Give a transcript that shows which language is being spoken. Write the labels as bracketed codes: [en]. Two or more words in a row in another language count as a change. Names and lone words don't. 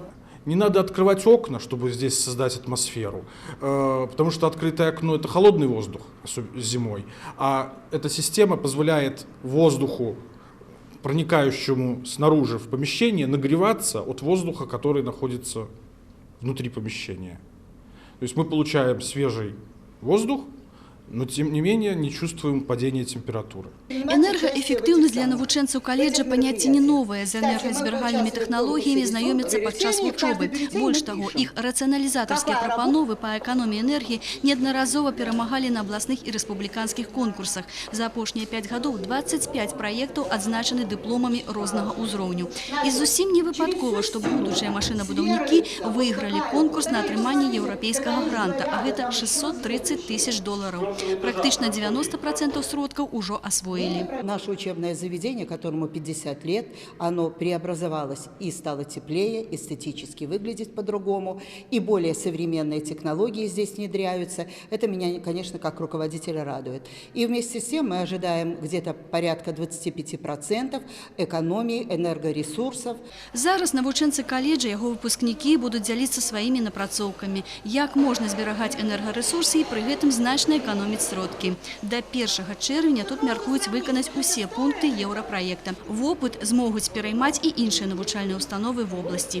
[ru] Не надо открывать окна, чтобы здесь создать атмосферу, потому что открытое окно – это холодный воздух зимой, а эта система позволяет воздуху, проникающему снаружи в помещение, нагреваться от воздуха, который находится внутри помещения. То есть мы получаем свежий воздух, но тем не менее не чувствуем падения температуры. [be] Энергоэффективность для навучэнцаў каледжа паняцце не новае. З энергазберагальнымі тэхналогіямі знаёмяцца падчас вучобы. Больш таго, іх рацыяналізатарскія прапановы па эканоміі энергіі неаднаразова перамагалі на абласных і рэспубліканскіх конкурсах. За апошнія 5 гадоў 25 праектаў адзначаны дыпломамі рознага ўзроўню. І зусім не выпадкова, што будучыя машынабудаўнікі выйгралі конкурс на атрыманне еўрапейскага гранта, а гэта $630 000. [ru] Практично 90% сродков уже освоили. Наше учебное заведение, которому 50 лет, оно преобразовалось и стало теплее, эстетически выглядит по-другому, и более современные технологии здесь внедряются. Это меня, конечно, как руководителя радует. И вместе с тем мы ожидаем где-то порядка 25% экономии энергоресурсов. [be] Зараз навучэнцы каледжа, яго выпускнікі будуць дзяліцца сваімі напрацоўкамі, як можна зберагаць энергарэсурсы і пры гэтым значна эканоміць сродкі. До 1 чэрвеня тут мяркуюць выканаць усе пункты еўрапраекта. Вопыт змогуць пераймаць і іншыя навучальныя установы [ru] в области.